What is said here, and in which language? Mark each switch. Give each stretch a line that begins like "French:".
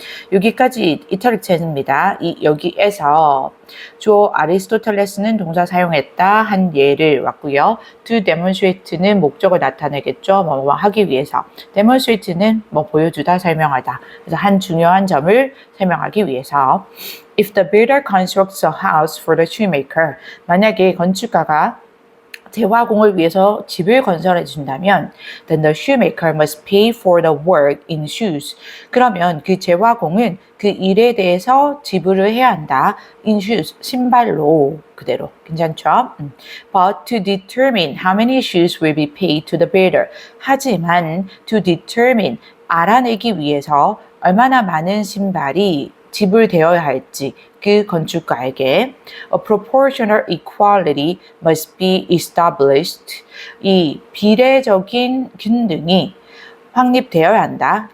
Korean: 여기까지 이탈릭체입니다. 여기에서 주어 아리스토텔레스는 동사 사용했다 한 예를 왔고요. to demonstrate는 목적을 나타내겠죠. 뭐 하기 위해서. demonstrate는 뭐 보여주다, 설명하다. 그래서 한 중요한 점을 설명하기 위해서.
English: If the builder constructs a house for the shoemaker,
Korean: 만약에 건축가가 재화공을 위해서 집을 건설해 준다면
English: then the shoemaker must pay for the work in shoes.
Korean: 그러면 그 재화공은 그 일에 대해서 지불을 해야 한다.
English: in shoes,
Korean: 신발로. 그대로. 괜찮죠?
English: But to determine how many shoes will be paid to the builder.
Korean: 하지만
English: to determine,
Korean: 알아내기 위해서 얼마나 많은 신발이 지불되어야 할지 그 건축가에게
English: a proportional equality must be established.
Korean: 이 비례적인 균등이 확립되어야 한다.